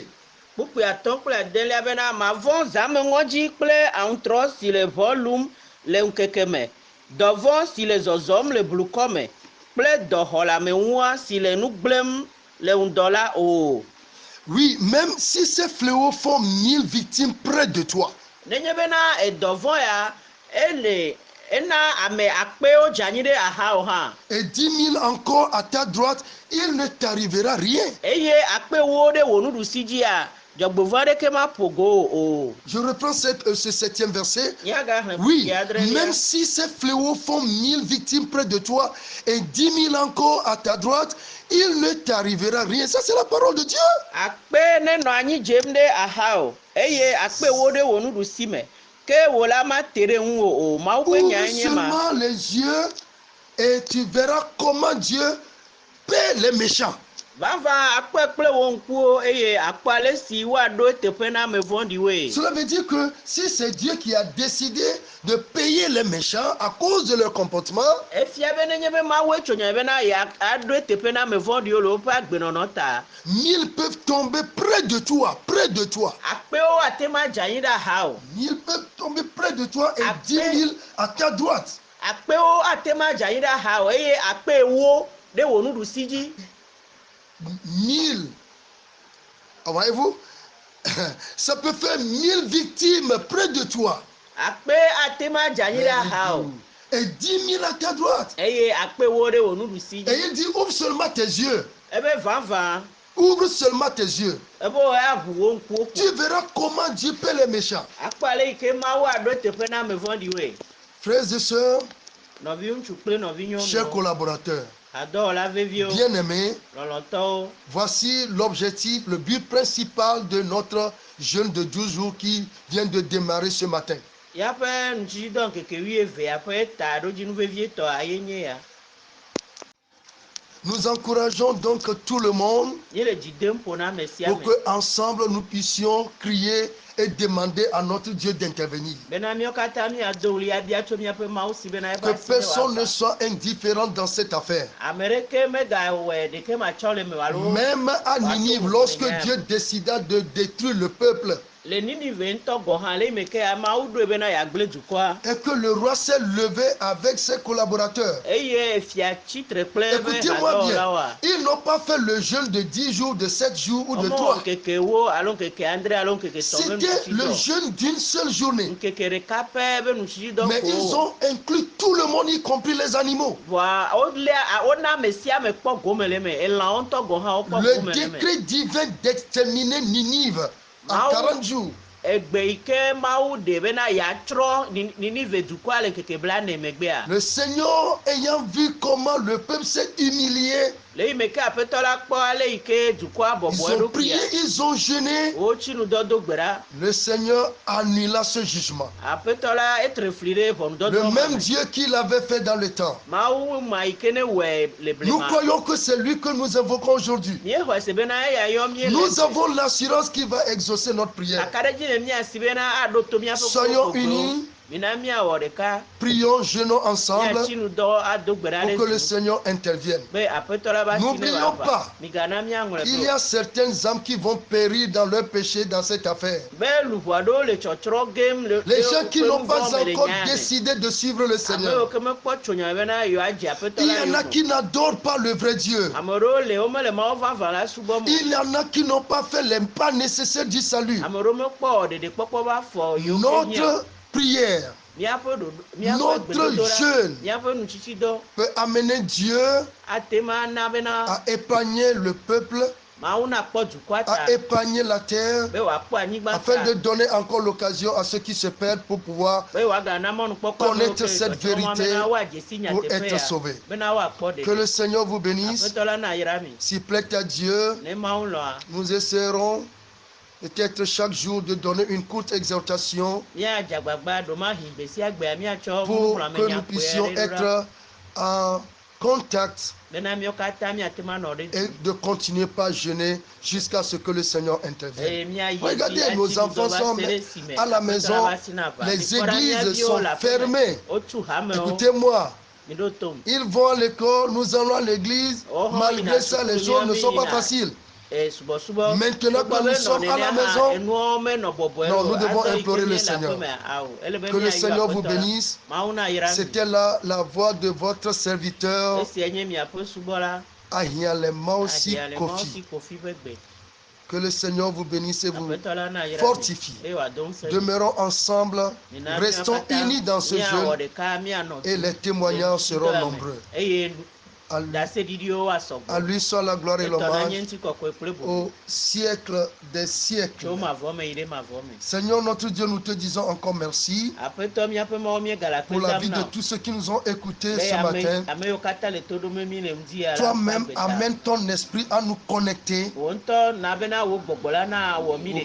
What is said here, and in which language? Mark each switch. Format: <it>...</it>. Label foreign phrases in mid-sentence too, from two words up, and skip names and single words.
<ee>Kpukpui atɔ̃ kple adelia bena mavɔ̃ zãmeŋɔdzi kple aŋutrɔ si le vɔ lum le ŋkeke me, dɔvɔ̃ si le zɔzɔm le blukɔ me kple dɔxɔlameŋua si le nu gblẽm le ŋdɔ la o.</ee> <fr>Oui, même si ces fléaux font 1000 victimes près de toi,</fr> <ee>Nenye bena edɔvɔ̃ ya ena ame akpewo dze anyi ɖe axawo hã,</ee> <fr>et 10 000 encore à ta droite, il ne t'arrivera rien.</fr> <ee>eye akpewo ɖe wò nuɖusi dzia, dzɔgbevɔ aɖeke maƒo go o.</ee> <fr>Je reprends ce 7e verset.</fr> <ee>Míagaxlẽ</ee> <fr>Oui,</fr> <ee>kpukpui adrelia.</ee> <fr>même si ces fléaux font 1000 victimes près de toi et 10 000 encore à ta droite, il ne t'arrivera rien. Ça, c'est la parole de Dieu.</fr> <ee>Akpe ne nɔ anyi dzem ɖe axawo eye akpewo ɖe wò nuɖusi me ke wò la mate ɖe ŋu o. Mawu ƒe</ee> <fr>Ouvre</fr> <ee>nyae nye ma.</ee> <fr>seulement les yeux et tu verras comment Dieu paie les méchants.</fr> <ee>Vava akpe kple wò ŋkuwo eye akpɔ ale si woaɖo teƒe na ame vɔ̃ɖiwoe.</ee> <fr>Cela veut dire que si c'est Dieu qui a décidé de payer les méchants à cause de leur comportement,</fr> <ee>Efia be nenye be Mawu tso nya bena yeaɖo teƒe na ame vɔ̃ɖiwo le woƒe agbenɔnɔ ta.</ee> <fr>1000 peuvent tomber près de toi, près de toi.</fr> <ee>Akpewo ate ma dze anyi ɖe axawo.</ee> <fr>1000 peuvent tomber près de toi et Après- 10 000 à ta droite.</fr> <ee>Akpewo ate ma dze anyi ɖe axawo eye akpe ewo ɖe wò nuɖusi dzi.</ee> <fr>1000. Voyez-vous, ça peut faire 1000 victimes près de toi.</fr> <ee>Akpe ate ma dze anyi ɖe axawo</ee> <fr>Et 10 000 à ta droite.</fr> <ee>eye akpe ewo ɖe wò nuɖusi</ee> <fr>Et</fr> <ee>dzi.</ee> <fr>il dit, ouvre seulement tes yeux.</fr> <ee>Ebe vavã,</ee> <fr>Ouvre seulement tes yeux.</fr> <ee>ebe woaʋu wo ŋkuwo ƒo.</ee> <fr>Tu verras comment Dieu paie les méchants.</fr> <ee>Akpɔ ale yi ke Mawu aɖo teƒe na ame vɔ̃ɖiwoe.</ee> <fr>Frères et sœurs,</fr> <ee>Nɔvi ŋutsu kple nɔvi</ee> <fr>chers</fr> <ee>nyɔnuwo,</ee> <fr>collaborateurs,</fr> <ee>adɔwɔla veviwo,</ee> <fr>bien-aimés,</fr> <ee>lɔlɔtɔwo.</ee> <fr>voici l'objectif, le but principal de notre jeûne de 12 jours qui vient de démarrer ce matin.</fr> <ee>Yaƒe ŋutsidɔ nkeke 12 ƒe ta ɖo dzi nuvevietɔ ayenye ya.</ee> <fr>Nous encourageons donc tout le monde</fr> <ee>Yele dzi dem ƒo na ame sia</ee> <fr>pour</fr> <ee>ame.</ee> <fr>que ensemble nous puissions crier et demander à notre Dieu d'intervenir.</fr> <ee>Bena míawo katã míado ɣli abia tso míaƒe Mawu si bena eƒe</ee> <fr>Que</fr> <ee>asi ne</ee> <fr>personne ne</fr> <ee>wòava.</ee> <fr>soit indifférent dans cette affaire.</fr> <ee>Ame ɖeke megawɔe ɖeke matsɔ le me alo.</ee> <fr>Même à Ninive, lorsque Dieu décida de détruire le peuple,</fr> <ee>Le Ninive ŋutɔ gɔ hã le yi me ke Mawu ɖoe bena yeagblẽ dukɔa.</ee> <fr>et que le roi s'est levé avec ses collaborateurs.</fr> <ee>Eye fia tsitre kple eƒe</ee> <fr>Écoutez-moi bien,</fr> <ee>hadɔwɔlawoa.</ee> <fr>ils n'ont pas fait le jeûne de 10 jours, de 7 jours ou de 3.</fr> <ee>Nkeke wo alo nkeke andre alo nkeke tɔ̃ be</ee> <fr>C'était le</fr> <ee>nutsidɔ.</ee> <fr>jeûne d'une seule journée.</fr> <ee>Nkeke ɖeka pɛ be nutsidɔ</ee> <fr>Mais ils ont inclus tout le monde, y compris les animaux.</fr> <ee>Vɔa wona ame sia ame kpɔ gome le me. Elãwo ŋutɔ gɔ hã wokpɔ</ee> <fr>Le</fr> <ee>gome le me.</ee> <fr>décret divin d'exterminer Ninive en 40 jours.</fr> <ee>Egbe yi ke Mawu ɖe bena yeatsrɔ̃ Ninive dukɔa le nkeke 40 megbea.</ee> <fr>Le Seigneur ayant vu comment le peuple s'est humilié,</fr> <ee>Le yi me ke aƒetɔ la kpɔ ale yi ke dukɔa</ee> <fr>ils</fr> <ee>bɔbɔ</ee> <fr>ont prié,</fr> <ee>eɖokuia.</ee> <fr>ils ont jeûné.</fr> <ee>Wotsi nudɔdo gbe ɖa.</ee> <fr>Le Seigneur annula ce jugement.</fr> <ee>Aƒetɔ la etre fli ɖe</ee> <fr>Le</fr> <ee>ʋɔnudɔdrɔ̃</ee> <fr>même</fr> <ee>me.</ee> <fr>Dieu qui l'avait fait dans le temps.</fr> <ee>Mawu ma yi ke ne wɔe le</ee> <fr>Nous</fr> <ee>blema.</ee> <fr>croyons que c'est lui que nous invoquons aujourd'hui.</fr> <ee>Míexɔ se bena eya yɔ mí le.</ee> <fr>Nous avons l'assurance qu'il va exaucer notre prière.</fr> <ee>Akaɖedzi le míasi bena aɖo to míaƒe</ee> <fr>Soyons unis.</fr> <ee>Mina míawɔ ɖeka.</ee> <fr>Prions, jeûnons ensemble</fr> <ee>Míatsi nudɔ ado gbe ɖa</ee> <fr>pour que</fr> <ee>ɖe le zu.</ee> <fr>Seigneur intervienne.</fr> <ee>Be aƒetɔ la ba si ne</ee> <fr>N'oublions</fr> <ee>wòava.</ee> <fr>pas,</fr> <ee>Migana míaŋlɔe</ee> <fr>il y</fr> <ee>ɖo.</ee> <fr>a certaines âmes qui vont périr dans leur péché dans cette affaire.</fr> <ee>Be luʋu aɖewo le tsɔtsrɔ̃ gem le.</ee> <fr>Les gens qui n'ont pas encore décidé décidé de suivre le</fr> <ee>Ame</ee> <fr>Seigneur.</fr> <ee>yiwo ke mekpɔ tsonya bena yewoadzi aƒetɔ</ee> <fr>Il</fr> <ee>la</ee> <fr>y en a</fr> <ee>yome.</ee> <fr>qui n'adorent pas le vrai Dieu.</fr> <ee>Ame ɖewo le womele Mawu vavã la subɔ mo.</ee> <fr>Il y en a qui n'ont pas fait les pas nécessaires du salut.</fr> <ee>Ame ɖewo mekpɔ ɖeɖekpɔkpɔ ƒe afɔ yiwo ke mía-</ee> <fr>Notre prière,</fr> <ee>míaƒe ɖoɖo míaƒe</ee> <fr>notre</fr> <ee>gbedodoɖa,</ee> <fr>jeûne</fr> <ee>míaƒe nutsitsidɔ</ee> <fr>peut amener Dieu</fr> <ee>ate ma na bena</ee> <fr>à épargner le peuple,</fr> <ee>Mawu nakpɔ dukɔa ta</ee> <fr>à épargner la terre,</fr> <ee>be wòakpɔ anyigba</ee> <fr>afin</fr> <ee>ta</ee> <fr>de donner encore l'occasion à ceux qui se perdent pour pouvoir</fr> <ee>be wòagana mɔnukpɔkpɔ</ee> <fr>connaître cette vérité</fr> <ee>woadze si</ee> <fr>pour être</fr> <ee>nyateƒea</ee> <fr>sauvés.</fr> <ee>bena woakpɔ</ee> <fr>Que</fr> <ee>ɖeɖe.</ee> <fr>le Seigneur vous bénisse.</fr> <ee>Aƒetɔ la na yra mi.</ee> <fr>S'il plaît à Dieu,</fr> <ee>Ne Mawu lɔa</ee> <fr>nous essaierons peut-être chaque jour de donner une courte exhortation</fr> <ee>míadze agbagba ɖomahi gbe sia gbea míatsɔ</ee> <fr>pour que nous</fr> <ee>nunɔamenya</ee> <fr>puissions</fr> <ee>ƒoe aɖe ɖo ɖa</ee> <fr>être en contact</fr> <ee>bena míawo katã míate ma nɔ ɖe</ee> <fr>et de continuer pas jeûner jusqu'à ce que le Seigneur intervienne.</fr> <ee>eye míayi</ee> <fr>Regardez, nos enfants sont à la maison, les églises sont fermées.</fr> <ee>wotu hamewo</ee> <fr>Écoutez-moi,</fr> <ee>mi ɖo tom.</ee> <fr>ils vont à l'école, nous allons à l'église. Oh, Malgré ça, les choses ne sont pas faciles.</fr> <ee>Subɔsubɔ.</ee> <fr>Maintenant que nous sommes à la maison,</fr> <ee>enuawo menɔ bɔbɔe</ee> <fr>non,</fr> <ee>o.</ee> <fr>nous devons</fr> <ee>Azɔ yi ke</ee> <fr>implorer le</fr> <ee>míele</ee> <fr>Seigneur.</fr> <ee>aƒeme awɔ. Ele be</ee> <fr>Que le</fr> <ee>míayɔ</ee> <fr>Seigneur vous</fr> <ee>Aƒetɔ la.</ee> <fr>bénisse.</fr> <ee>Mawu na yra mi.</ee> <fr>C'était la voix de votre serviteur,</fr> <ee>Esia nye miaƒe subɔla.</ee> <fr>Ahialema aussi Ahialema Kofi.</fr> <ee>aussi Kofi ƒe gbe.</ee> <fr>Que le Seigneur vous bénisse et vous</fr> <ee>Aƒetɔ la na yra mi.</ee> <fr>fortifie.</fr> <ee>Eye wòado ŋusẽ mi.</ee> <fr>Demeurons ensemble,</fr> <ee>Mina</ee> <fr>restons</fr> <ee>míawo katã</ee> <fr>unis dans ce</fr> <ee>míawɔ</ee> <fr>jeûne</fr> <ee>ɖeka, míanɔ</ee> <fr>et les témoignages seront nombreux.</fr> <ee>eye</ee> <fr>À lui,</fr> <ee>ɖaseɖiɖiwo asɔ</ee> <fr>à</fr> <ee>gbɔ.</ee> <fr>lui soit la gloire et</fr> <ee>Etɔ na nye</ee> <fr>l'hommage</fr> <ee>ŋutikɔkɔe kple bubu.</ee> <fr>au siècle des</fr> <ee>Tso</ee> <fr>siècles.</fr> <ee>mavɔ me yi ɖe mavɔ me.</ee> <fr>Seigneur notre Dieu, nous te disons encore merci</fr> <ee>Aƒetɔ míaƒe Mawu míegale</ee> <fr>pour</fr> <ee>akpe</ee> <fr>la</fr> <ee>dam</ee> <fr>vie</fr> <ee>na</ee> <fr>de</fr> <ee>wo.</ee> <fr>tous ceux qui nous ont écoutés</fr> <ee>Be</ee> <fr>ce matin.</fr> <ee>ame yiwo katã le to ɖom mi le ŋdi ya la</ee> <fr>Toi-même,</fr> <ee>ƒe agbe ta.</ee> <fr>amène ton esprit à nous connecter</fr> <ee>Wò ŋutɔ na bena wò gbɔgbɔ la na wɔ mi</ee>